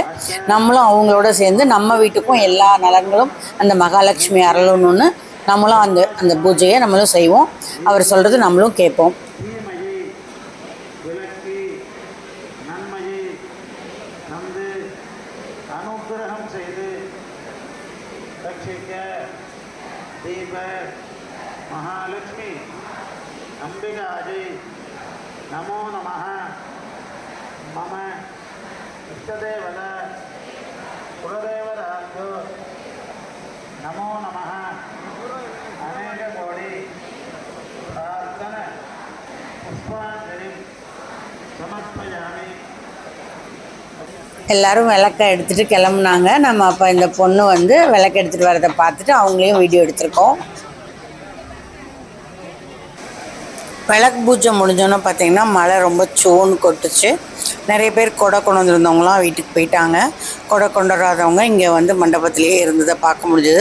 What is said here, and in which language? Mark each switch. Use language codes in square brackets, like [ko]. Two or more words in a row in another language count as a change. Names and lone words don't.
[ta] நம்மளும் அவங்களோட சேர்ந்து நம்ம வீட்டுக்கும் எல்லா நலன்களும் அந்த மகாலட்சுமி அருளணும்னு நம்மளும் அந்த பூஜையை நம்மளும் செய்வோம். அவர் சொல்கிறது நம்மளும் கேட்போம். [sa] महालक्ष्मी अंबिकाजी नमो नमः मम इष्टदेवता कुलदेवताभ्यो नमो नमः अनेक कोटि प्रार्थन पुष्पांजलि समर्पयामि. [ta] எல்லாரும் விளக்க எடுத்துகிட்டு கிளம்புனாங்க. நம்ம அப்போ இந்த பொண்ணு வந்து விளக்கு எடுத்துகிட்டு வரதை பார்த்துட்டு அவங்களையும் வீடியோ எடுத்திருக்கோம். விளக்கு பூஜை முடிஞ்சோன்னே பார்த்தீங்கன்னா மழை ரொம்ப சோன்னு கொட்டுச்சு. நிறைய பேர் கொடை கொண்டு வந்திருந்தவங்களாம் வீட்டுக்கு போயிட்டாங்க. கொடை கொண்டு வராதவங்க இங்கே வந்து மண்டபத்திலேயே இருந்ததை பார்க்க முடிஞ்சது.